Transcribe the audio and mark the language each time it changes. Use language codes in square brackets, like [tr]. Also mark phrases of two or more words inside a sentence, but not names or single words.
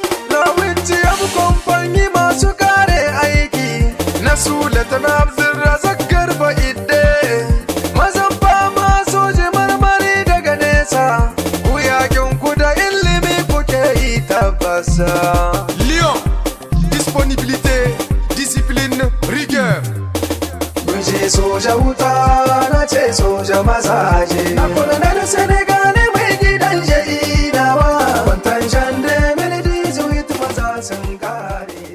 [fr] La huitième compagnie [ha] masu kare aiki, na Sule tana Abdulrazak Garba Idde. Mazan fama soji marmari daga nesa, ku yakin ku da ilimi kuke yi tabbasa. [fr] Lyon, disponibilité, discipline, rigueur. [ha] Mun je soja wuta, na ce soja mazaje. Na kula na da Senegal mai gidan jainawa. Kwantan Jean deux mille dix-huit maza sun kare.